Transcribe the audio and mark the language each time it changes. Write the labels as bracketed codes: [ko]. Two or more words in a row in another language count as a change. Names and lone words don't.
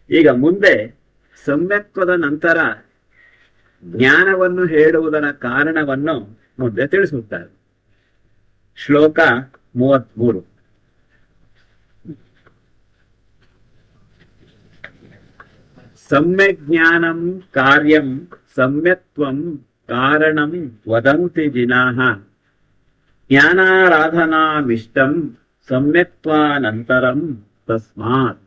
[kn] ಈಗ ಮುಂದೆ ಸಮ್ಯಕ್ತ್ವದ ನಂತರ ಜ್ಞಾನವನ್ನು ಹೇಳುವುದರ ಕಾರಣವನ್ನು ಮುಂದೆ ತಿಳಿಸುತ್ತಾರೆ. ಶ್ಲೋಕ 33. [sa] ಸಮ್ಯಕ್ ಜ್ಞಾನಂ ಕಾರ್ಯಂ ಸಮ್ಯಕ್ತ್ವಂ ಕಾರಣಂ ವದಂತಿ ಜಿನಾಃ ಜ್ಞಾನಾರಾಧನಾಮಿಷ್ಟಂ ಸಮ್ಯಕ್ತ್ವಾನಂತರಂ ತಸ್ಮಾತ್.